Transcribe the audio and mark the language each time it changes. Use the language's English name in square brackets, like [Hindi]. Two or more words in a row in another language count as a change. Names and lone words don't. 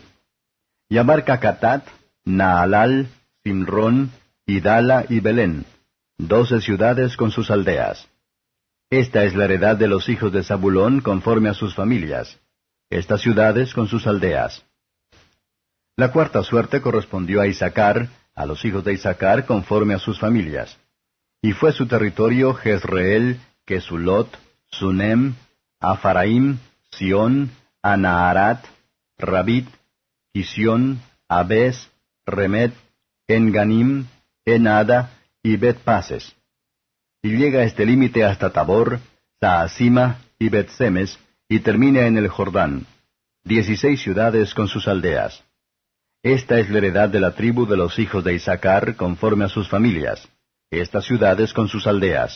[Spanish] Y abarca Catat, Naalal, Simrón, Idala y Belén, 12 ciudades con sus aldeas. Esta es la heredad de los hijos de Zabulón conforme a sus familias, estas ciudades con sus aldeas. La cuarta suerte correspondió a Issacar, a los hijos de Issacar conforme a sus familias. Y fue su territorio Jezreel, Kesulot, Sunem, Afaraim, Sión, Anaharat, Rabit, Kisión, Abes, Remet, Enganim, Enada y Bet-Pases. Y llega este límite hasta Tabor, Taasima y Bet-Semes, y termina en el Jordán, 16 ciudades con sus aldeas. Esta es la heredad de la tribu de los hijos de Issacar conforme a sus familias, estas ciudades con sus aldeas.